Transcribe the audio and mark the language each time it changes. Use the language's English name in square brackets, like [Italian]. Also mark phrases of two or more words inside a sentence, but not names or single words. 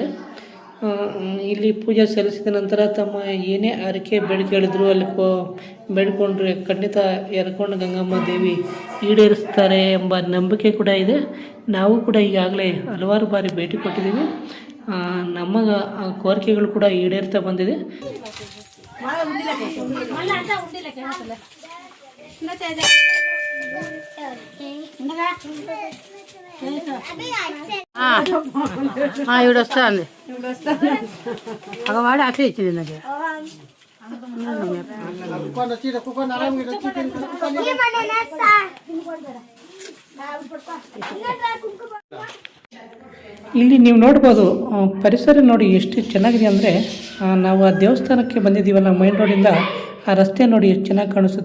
[Kannada] ಇಲ್ಲಿ ಪೂಜೆ ಸಲ್ಲಿಸಿದ ನಂತರ ತಮ್ಮ ಏನೇ ಹರಕೆ ಬೇಡಿಕೆಗಳಿದ್ರು ಅಲ್ಲಿ ಬೇಡಿಕೊಂಡ್ರೆ ಖಂಡಿತ ಯರ್ರಕೊಂಡ ಗಂಗಮ್ಮ ದೇವಿ ಈಡೇರಿಸ್ತಾರೆ ಎಂಬ ನಂಬಿಕೆ ಕೂಡ ಇದೆ. ನಾವು ಕೂಡ ಈಗಾಗಲೇ ಹಲವಾರು ಬಾರಿ ಭೇಟಿ ಕೊಟ್ಟಿದ್ದೀವಿ. ನಮ್ಮ ಕೋರಿಕೆಗಳು ಕೂಡ ಈಡೇರ್ತಾ ಬಂದಿದೆ. [Telugu] ఇప్పుడు వస్తుంది వాడు అట్లా ఇచ్చింది నాకు [Kannada] ಇಲ್ಲಿ ನೀವು ನೋಡ್ಬೋದು ಪರಿಸರ ನೋಡಿ ಎಷ್ಟು ಚೆನ್ನಾಗಿದೆ ಅಂದರೆ. ನಾವು ಆ ದೇವಸ್ಥಾನಕ್ಕೆ ಬಂದಿದ್ದೀವಲ್ಲ [English] main roadಇಂದ, [Kannada] ಆ ರಸ್ತೆ ನೋಡಿ ಎಷ್ಟು ಚೆನ್ನಾಗಿ ಕಾಣಿಸುತ್ತೆ.